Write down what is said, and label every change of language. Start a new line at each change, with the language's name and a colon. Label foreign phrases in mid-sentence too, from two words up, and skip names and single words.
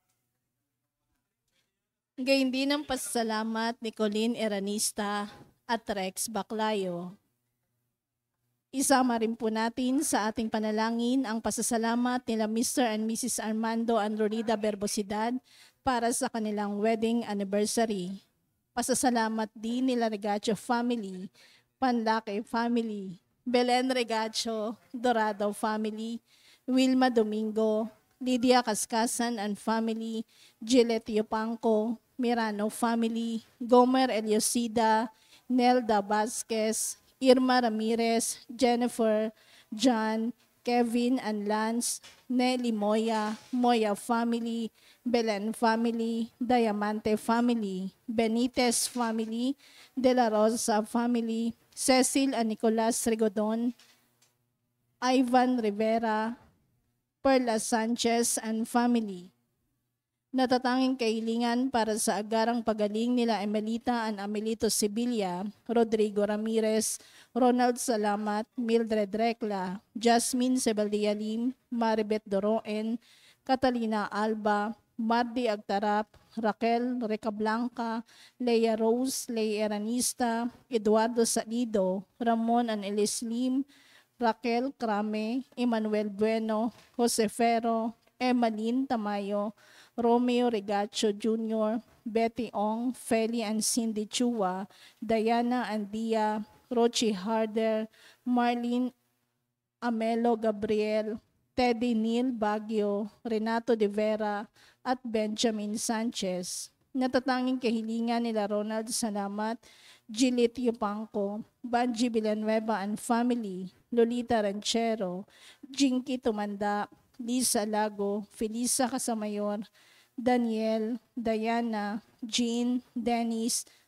Filipino: Gayon din ang pasasalamat ni Colleen Eranista at Rex Baclayo. Isama rin po natin sa ating panalangin ang pasasalamat nila Mr. and Mrs. Armando Androlida Berbosidad para sa kanilang
English: wedding anniversary.
Filipino: Pasasalamat din nila Regacho family, Panlake family, Belen Regacho, Dorado family, Wilma Domingo, Lydia Cascasan
English: and family,
Filipino: Gillette Yupanco, Mirano family, Gomer Eliosida, Nelda Vasquez, Irma Ramirez, Jennifer, John, Kevin and Lance, Nelly Moya, Moya family, Belen family, Diamante family, Benitez family, De La Rosa family, Cecil and Nicolas Rigodon, Ivan Rivera, Perla Sanchez
English: and family.
Filipino: Natatanging kahilingan para sa agarang pagaling nila Emelita and Amelito Sibilia, Rodrigo Ramirez, Ronald Salamat, Mildred Recla, Jasmine Sebaldialim, Maribeth Doroen, Catalina Alba, Mardi Agtarap, Raquel Recablanca, Leia Rose, Leia Eranista, Eduardo Salido, Ramon and Elislim, Raquel Crame, Emmanuel Bueno, Jose Ferro, Emmaline Tamayo, Romeo Regacho Jr., Betty Ong, Feli and Cindy Chua, Diana Andia, Rochi Harder, Marlene Amelo Gabriel, Teddy Neil Baguio, Renato De Vera, at Benjamin Sanchez. Natatanging kahilingan nila Ronald Salamat, Gillette Yupanco, Banji Villanueva
English: and family,
Filipino: Lolita Ranchero, Jinky Tumanda, Lisa Lago, Felisa Casamayor, Daniel, Diana, Jean, Dennis,